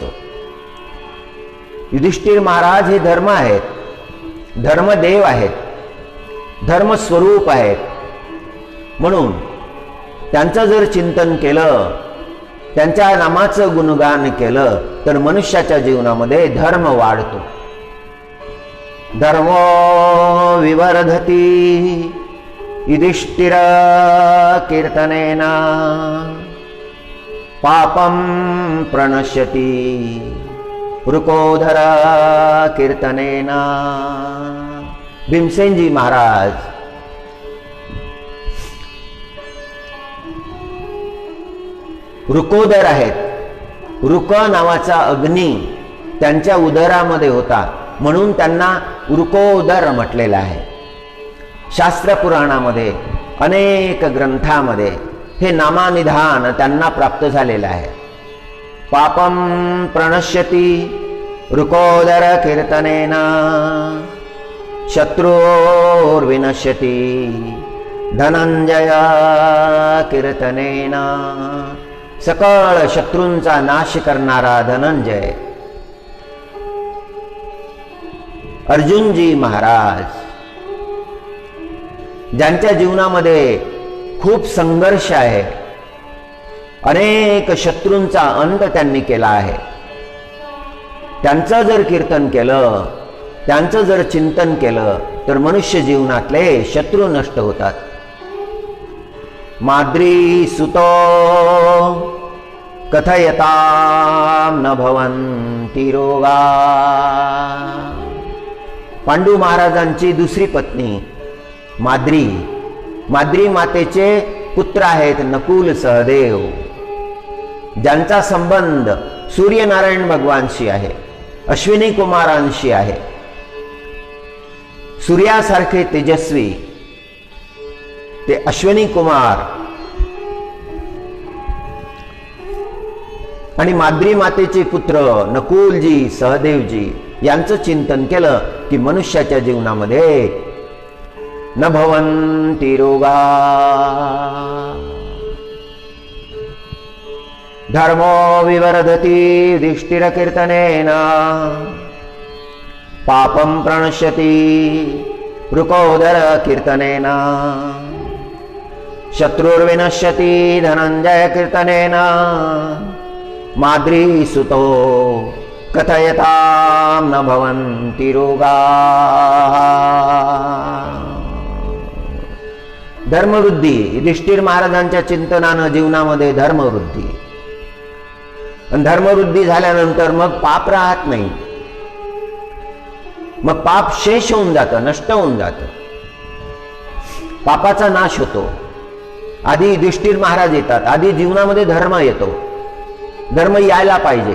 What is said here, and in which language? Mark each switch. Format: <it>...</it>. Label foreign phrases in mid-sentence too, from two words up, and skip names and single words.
<mr>युधिष्ठिर महाराज हे धर्म आहेत, धर्मदेव आहेत, धर्मस्वरूप आहेत. म्हणून त्यांचं जर चिंतन केलं, त्यांच्या नामाचं गुणगान केलं, तर मनुष्याच्या जीवनामध्ये धर्म वाढतो.</mr> <sa>धर्मो विवर्धती युधिष्ठिर कीर्तनेन पापं प्रणश्यति वृकोदर कीर्तनेन.</sa> <mr>भीमसेनजी महाराज वृकोदर आहेत. वृक नावाचा अग्नी त्यांच्या उदरामध्ये होता, म्हणून त्यांना वृकोदर म्हटलेलं आहे. शास्त्र पुराणामध्ये अनेक ग्रंथामध्ये हे नामानिधान त्यांना प्राप्त झालेलं आहे.</mr> <sa>पापं प्रणश्यति वृकोदर कीर्तनेन शत्रुर्विनश्यति धनंजय कीर्तनेन.</sa> <mr>सकळ शत्रूंचा नाश करणारा धनंजय अर्जुनजी महाराज, ज्यांच्या जीवनामध्ये खूप संघर्ष आहे, अनेक शत्रूंचा अंत त्यांनी केला आहे, त्यांचं जर कीर्तन केलं, त्यांचं जर चिंतन केलं, तर मनुष्य जीवनातले शत्रू नष्ट होतात.</mr> <sa>माद्रीसुतो कथयतां न भवन्ति रोगा.</sa> <mr>पांडू महाराजांची दुसरी पत्नी माद्री, माद्री मातेचे पुत्र आहेत नकुल सहदेव, ज्यांचा संबंध सूर्यनारायण भगवानशी आहे, अश्विनी कुमारांशी आहे. सूर्यासारखे तेजस्वी ते अश्विनी कुमार आणि माद्री मातेचे पुत्र नकुलजी सहदेवजी यांचं चिंतन केलं की मनुष्याच्या जीवनामध्ये</mr> <sa>न भवन्ति रोगा. धर्मो विवर्धति युधिष्ठिर कीर्तनेन पापं प्रणश्यति वृकोदर कीर्तनेन शत्रुर्विनश्यति धनंजय कीर्तनेन माद्रीसुतो कथयतां न भवन्ति रोगा.</sa> <mr>धर्मवृद्धी. युधिष्ठिर महाराजांच्या चिंतनानं जीवनामध्ये धर्मवृद्धी, आणि धर्मवृद्धी झाल्यानंतर मग पाप राहत नाही, मग पाप शेष होऊन जातं, नष्ट होऊन जातं, पापाचा नाश होतो. आधी युधिष्ठिर महाराज येतात, आधी जीवनामध्ये धर्म येतो, धर्म यायला पाहिजे.</mr>